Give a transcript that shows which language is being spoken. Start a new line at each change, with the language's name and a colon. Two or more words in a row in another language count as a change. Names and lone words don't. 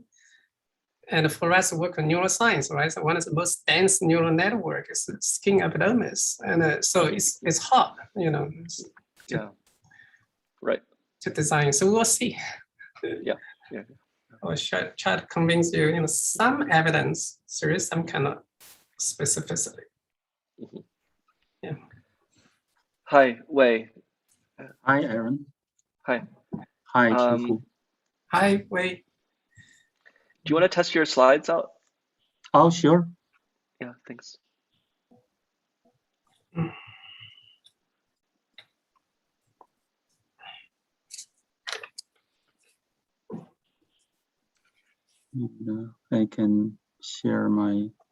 English: And for us, work on neuroscience, right? So one of the most dense neural network is the skin epidermis, and so it's hard, Yeah. Right. to design. So we'll see. Yeah. I'll try to convince you. Some evidence there is some kind of specificity. Mhm. Yeah. Hi, Wei. Hi, Aaron. Hi. Hi, Qiufu. Hi, wait. Do you want to test your slides out? Oh, sure. Yeah, thanks. And, I can share my.